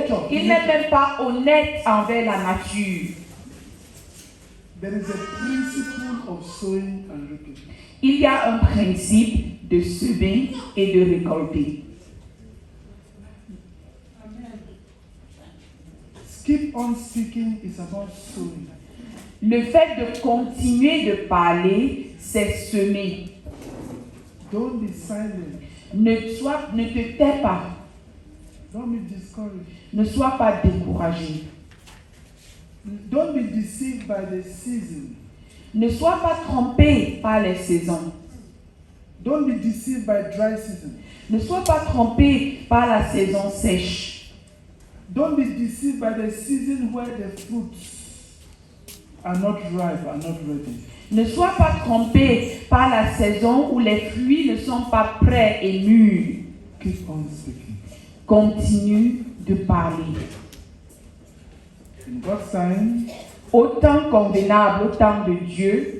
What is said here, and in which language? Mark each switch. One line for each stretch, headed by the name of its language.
French: Il n'est même pas honnête envers la nature.
English: There is a principle of sowing and reaping.
French: Il y a un principe de semer et de récolter.
English: Keep on speaking is about sowing.
French: Le fait de continuer de parler, c'est semer.
English: Don't be silent.
French: Ne te tais pas.
English: Don't be discouraged.
French: Ne sois pas découragé.
English: Don't be deceived by the season.
French: Ne sois pas trompé par les saisons.
English: Don't be deceived by dry season.
French: Ne sois pas trompé par la saison sèche.
English: Don't be deceived by the season where the fruits are not ripe, are not ready.
French: Ne sois pas trompé par la saison où les fruits ne sont pas prêts et mûrs.
English: Keep on speaking.
French: Continue de parler.
English: In God's time,
French: Au temps convenable, au temps de Dieu,